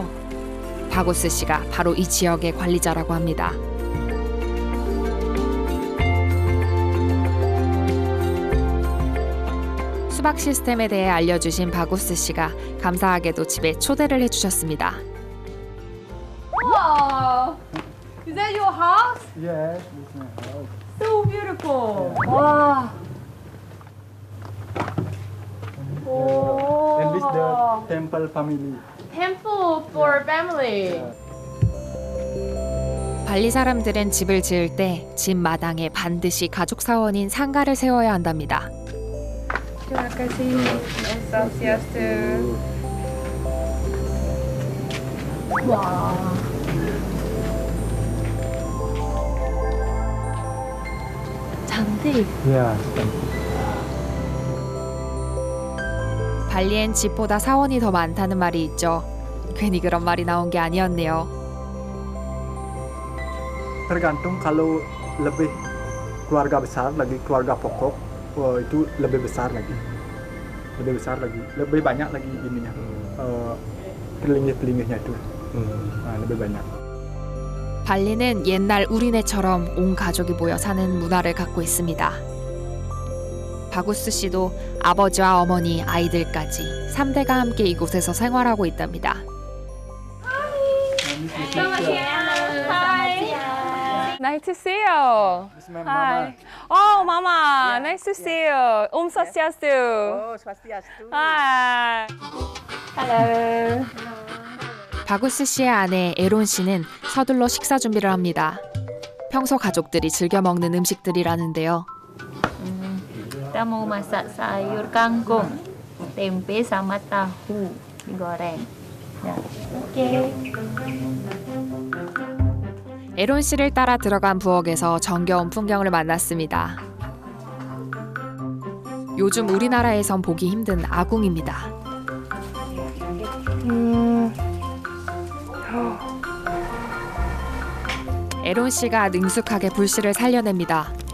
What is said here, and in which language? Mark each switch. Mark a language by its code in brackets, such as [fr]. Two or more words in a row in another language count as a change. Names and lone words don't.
[ko] 바고스 씨가 바로 이 지역의 관리자라고 합니다. 수박 시스템에 대해 알려주신 바고스 씨가 감사하게도 집에 초대를 해주셨습니다. [en] Wow. Is that your house? Yes, this is my house. So beautiful. 와. temple family. Temple for family. [ko] 발리 사람들은 집을 지을 때 집 마당에 반드시 가족 사원인 상가를 세워야 한답니다. [id] Terima kasih. Swastiastu. 와. [ko] 잔디. [id] Ya. [ko] 발리엔 집보다 사원이 더 많다는 말이 있죠. 괜히 그런 말이 나온 게 아니었네요. [id] Tergantung kalau lebih keluarga besar lagi keluarga pokok itu lebih besar lagi. Lebih banyak lagi ininya. Pelinggih-pelinggihnya itu. lebih banyak. [ko] 발리는 옛날 우리네처럼 온 가족이 모여 사는 문화를 갖고 있습니다. 바구스 씨도 아버지와 어머니, 아이들까지 3대가 함께 이곳에서 생활하고 있답니다. [en] Nice to see you. Hi. Oh, Mama. Nice to see you. Swastiastu. Oh, Swastiastu. Hi. Hello. [ko] 바구스 씨의 아내 에론 씨는 서둘러 식사 준비를 합니다. 평소 가족들이 즐겨 먹는 음식들이라는데요. [id] Kita mau masak sayur kangkung, tempe sama tahu digoreng. Ya. Oke. [ko] 에론 씨를 따라 들어간 부엌에서 정겨운 풍경을 만났습니다. 요즘 우리나라에선 보기 힘든 아궁입니다. 에론 씨가 능숙하게 불씨를 살려냅니다.